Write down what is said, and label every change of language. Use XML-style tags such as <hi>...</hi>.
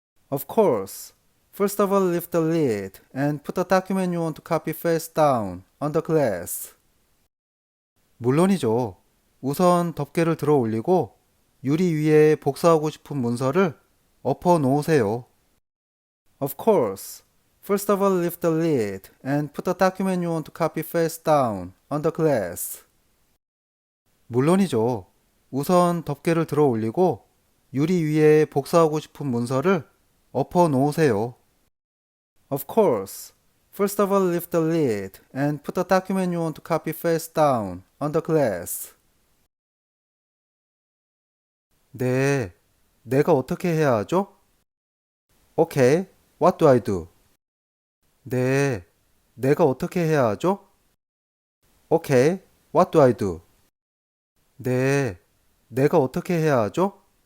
<en>Of course. First of all, lift the lid and put the document you want to copy face down on the glass.</en> <ko>물론이죠. 우선 덮개를 들어 올리고 유리 위에 복사하고 싶은 문서를 엎어 놓으세요.</ko> <en>Of course. First of all, lift the lid and put the document you want to copy face down on the glass.</en> <ko>물론이죠. 우선 덮개를 들어 올리고 유리 위에 복사하고 싶은 문서를 엎어 놓으세요.</ko> <en>Of course. First of all, lift the lid and put the document you want to copy face down on the glass.</en> <ko>네, 내가 어떻게 해야 하죠?</ko> <en>Okay, what do I do?</en> <ko>네, 내가 어떻게 해야 하죠?</ko> <en>Okay, what do I do?</en> <ko>네, 내가 어떻게 해야 하죠?</ko>